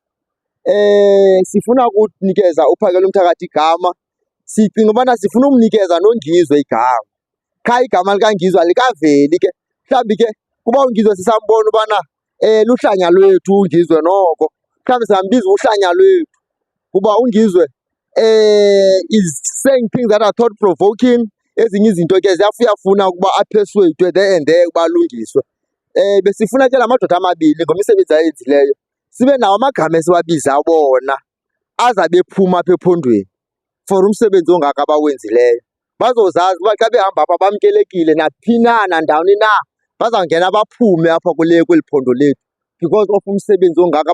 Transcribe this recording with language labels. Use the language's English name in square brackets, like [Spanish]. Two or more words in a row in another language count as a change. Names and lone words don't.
[Xhosa] Sifuna ukunikeza uphakela umthakathi igama. Sicinga ubana sifuna umnikeza noNgizwe igama. Qha igama likaNgizwe alikaveli ke. Mhlawumbi ke kuba uNgizwe sisambona ubana luhlanya lwethu uNgizwe noko, mhlawumbi singambiza uhlanya lwethu kuba uNgizwe [English] is saying things that are thought provoking. [Xhosa] Ezinye izinto ke ziyafuna ukuba aphesweyitwe [English] there and there [Xhosa] ukuba alungiswe. Besifuna ke la madoda amabini ngemisebenzi ayenzileyo sibe nawo amagama esiwabiza bona azabe ephuma apha ephondweni for umsebenzi ongaka abawenzileyo. Bazozazi uba xa behamba apha bamkelekile naphi na nandawoni na, bazawungena baphume apha kweli phondo lethu [English] because of [Xhosa] umsebenzi ongaka.